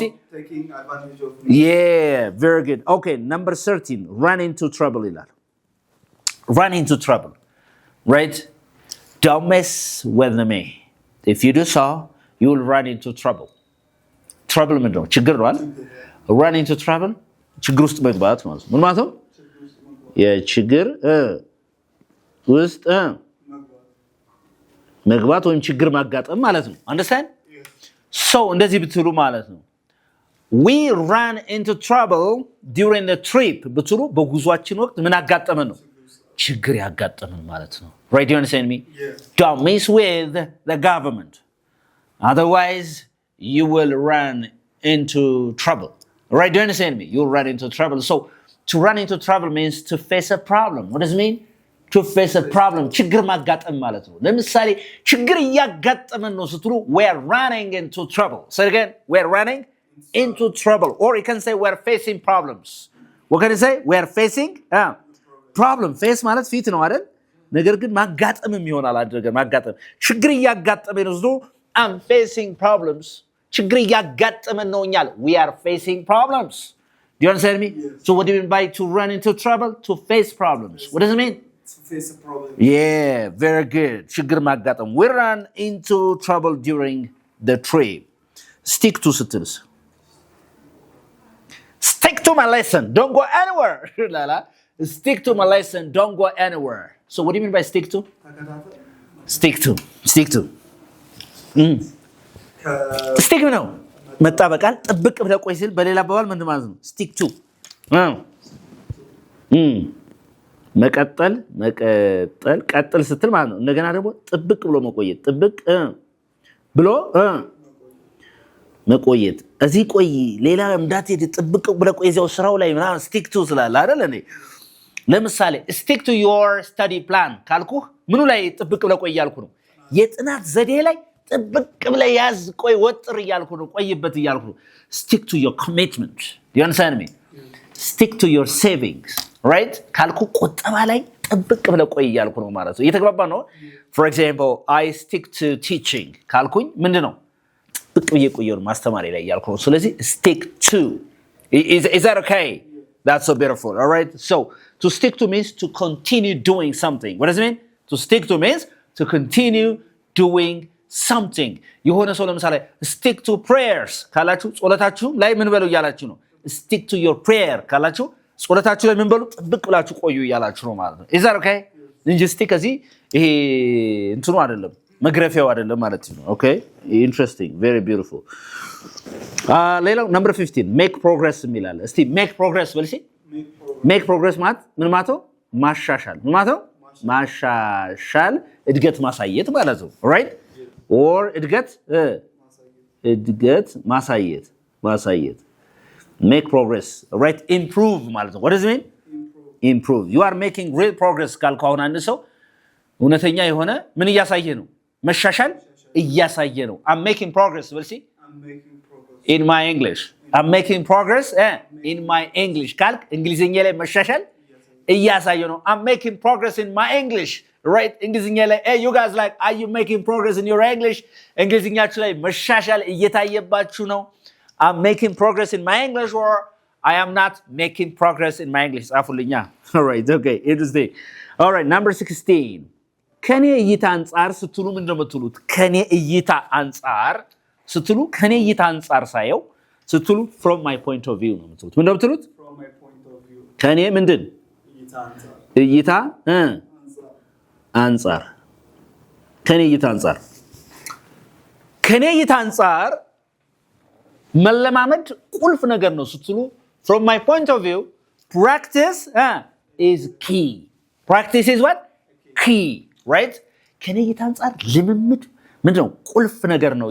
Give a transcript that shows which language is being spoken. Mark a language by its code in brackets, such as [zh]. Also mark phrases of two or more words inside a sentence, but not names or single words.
[en] taking advantage of me yeah very good okay number 13 run into trouble ይላል run into trouble right don't mess with me if you do so you will run into trouble trouble [am] ምንድነው ችግር ነው አይደል [en] run into trouble [am] ችግር ውስጥ መግባት ማለት ነው ምን ማለት ነው የችግር ውስጥ መግባት ወይም ችግር ማጋጠም ማለት [en] ነው understand so [am] እንደዚህ ብትሉ ማለት ነው [en] we ran into trouble during the trip [am] ብትሉ በጉዟችን ወቅት ምን አጋጠመን ነው ችግር ያጋጠመን ማለት ነው [en] right do you understand me don't mess with the government otherwise you will run into trouble right do you understand me you'll run into trouble so to run into trouble means to face a problem what does it mean to face a problem [am] ችግር ማጋጠም ማለት ነው ለምሳሌ ችግር ያጋጠመን ነው ስትሉ [en] we are running into trouble say it again we are running into trouble or you can say we are facing problems what can you say we are facing problem face [am] ማለት ፊት ነው አይደል ነገር ግን ማጋጠምም ይሆናል አድርገን ማጋጠም ችግር ያጋጠመን ነው ስትሉ [en] I'm facing problems [am] ችግር ያጋጠመን ነው ኛል [en] we are facing problems do you understand me so what do you mean by to run into trouble to face problems what does it mean to face a problem yeah very good [am] ችግር ማጋጠም [en] we run into trouble during the trip stick to ስትልስ stick to my lesson don't go anywhere lala stick to my lesson don't go anywhere so what do you mean by stick to stick to [am] stick ነው መጣበቃል ጥብቅ ብለህ ቆይ ሲል በሌላ አባባል ምን ማለት ነው [en] stick to [am] መቀጠል ቀጥል ስትል ማለት ነው እንደገና ደግሞ ጥብቅ ብሎ መቆየት ጥብቅ ብሎ መቆየት እዚህ ቆይ ሌላ እንዳትሄድ ጥብቅ ብለህ ቆይ እዚያው ስራው ላይ ምናምን [en] stick to [am] ስላለ አይደል እንዴ ለምሳሌ [en] stick to your study plan [am] ካልኩህ ምኑ ላይ ጥብቅ ብለህ ቆይ ያልኩ ነው የጥናት ዘዴ ላይ ጥብቅ ብለህ ያዝ ቆይ ወጥር ያልኩ ነው ቆይበት ያልኩ ነው [en] stick to your commitment do you understand me stick to your savings right [am] ካልኩ ቁጠባ ላይ ጥብቅ ብለህ ቆይ ያልኩ ነው ማለት ነው እየተግባባ ነው [en] for example I stick to teaching [am] ካልኩኝ ምንድነው ጥብቅ ብዬ ቆየው ማስተማሪ ላይ ያልኩ ነው ስለዚህ [en] stick to is that okay that's so beautiful all right so to stick to means to continue doing something what does it mean to stick to means to continue doing something [am] የሆነ ሰው ለምሳሌ [en] stick to prayers [am] ካላችሁ ጸሎታችሁ ላይ ምን በሉ ያላችሁ ነው [en] stick to your prayer [am] ካላችሁ ጸሎታችሁ ላይ ምን በሉ ጥብቅ ብላችሁ ቆዩ ያላችሁ ነው ማለት ነው [en] is that okay [am] እንጂ stick እዚህ ይሄ እንትኑ አይደለም መግረፊያው አይደለም ማለት ነው [en] okay interesting very beautiful [am] ሌላው [en] number 15 make progress [am] የሚላል እስቲ [en] make progress [am] በልሲ [en] make progress [am] ማለት ምን ማለት ነው ማሻሻል ምን ማለት ነው ማሻሻል እድገት ማሳየት ማለት ነው [en] right or [am] እድገት ማሳየት [en] make progress right improve [am] ማለት ነው [en] what does it mean improve you are making real progress [am] ካልኩ አሁን አንድ ሰው እውነተኛ የሆነ ምን እያሳየ ነው መሻሻል እያሳየ ነው I'm [en] making progress will see in my English I'm making progress in my English [am] ካልክ እንግሊዘኛ ላይ መሻሻል እያሳየ ነው [en] I'm making progress in my English right [am] እንግሊዝኛ ላይ [en] hey you guys like are you making progress in your English [am] እንግሊዝኛችሁ ላይ መሻሻል እየታየባችሁ ነው [en] I'm making progress in my English or I am not making progress in my English ጻፉልኛ all right okay interesting all right number 16 [am] ከኔ እይታ አንፃር ስትሉ ምን እንደምትሉት ከኔ እይታ አንፃር ስትሉ ከኔ እይታ አንፃር ሳየው ስትሉ [en] from my point of view [am] ነው የምትሉት ምን እንደምትሉት [en] from my point of view [am] ከኔ ምንድን እይታ አንፃር ከኔ እይታ አንፃር ከኔ እይታ አንፃር መለማመድ ቁልፍ ነገር ነው ስትሉ [en] from my point of view practice is key practice is what key right [am] ከኔ እይታ አንፃር ልምምድ ምንድነው ቁልፍ ነገር ነው